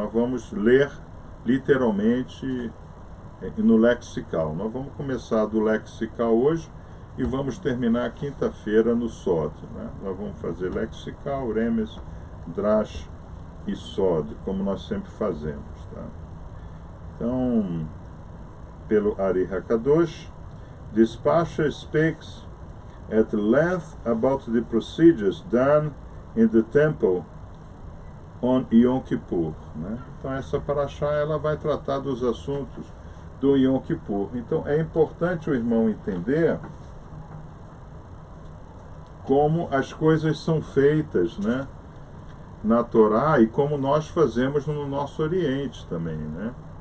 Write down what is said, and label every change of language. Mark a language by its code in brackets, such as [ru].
[pt] Nós vamos ler literalmente no lexical. Nós vamos começar do lexical hoje e vamos terminar quinta-feira no Sod, né? Nós vamos fazer lexical, remes, drash e Sod, como nós sempre fazemos, tá? Então, pelo [en] Ari Hakadosh, this Pasha speaks at length about the procedures done in the temple on Yom Kippur, né? [pt] Então essa Parashá ela vai tratar dos assuntos do Yom Kippur. Então é importante o irmão entender como as coisas são feitas, né, na Torá, e como nós fazemos no nosso Oriente também, né?